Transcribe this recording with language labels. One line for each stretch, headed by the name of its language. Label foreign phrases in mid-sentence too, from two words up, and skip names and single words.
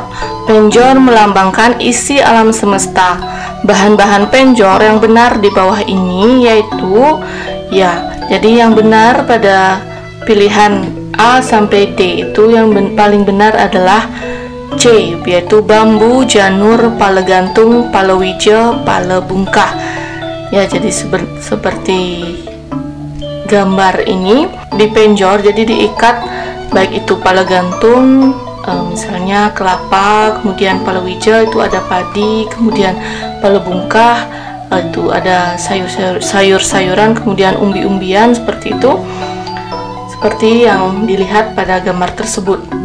Indonesian: Penjor melambangkan isi alam semesta. Bahan-bahan penjor yang benar di bawah ini yaitu jadi yang benar pada pilihan A sampai D itu yang paling benar adalah C, yaitu bambu, janur, pala gantung, palawija, pala bungkah. Ya, jadi seperti gambar ini di penjor, jadi diikat baik itu pala gantung, misalnya kelapa, kemudian palawija itu ada padi, kemudian pala bungkah itu ada sayur-sayuran, kemudian umbi-umbian seperti itu, seperti yang dilihat pada gambar tersebut.